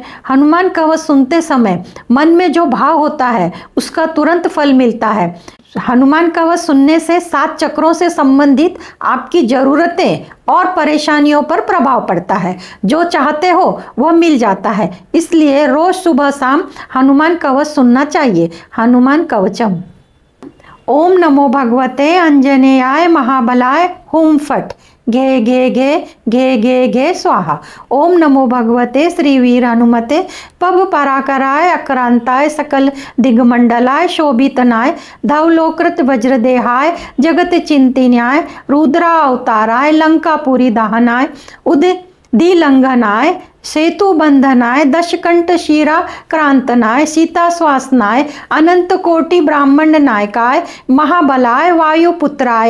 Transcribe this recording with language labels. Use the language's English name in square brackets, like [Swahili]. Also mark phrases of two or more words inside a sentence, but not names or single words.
[Hindi] हनुमान कवच सुनते समय मन में जो भाव होता है उसका तुरंत फल मिलता है। हनुमान कवच सुनने से 7 चक्रों से संबंधित आपकी ज़रूरतें और परेशानियों पर प्रभाव पड़ता है, जो चाहते हो वह मिल जाता है, इसलिए रोज़ सुबह शाम हनुमान कवच सुनना चाहिए। [Sanskrit] हनुमान कवचम। ओम नमो भगवते अंजनेयाय महाबलाय हुम फट घे घे घे घे घे घे स्वाहा। ओम नमो भगवते श्री वीर हनुमते पब पराकराय अक्रांताय सकल दिग्मंडलाय शोभितनाय धवलोकृत वज्रदेहाय जगत चिंतिन्याय रुद्रा अवताराय लंकापुरी दहनाय दिलंघनाय सेतु बंधनाय दशकंठ शीरा क्रांतनाय सीता स्वासनाय अनंत कोटि ब्राह्मण नायकाय महाबलाय वायुपुत्राय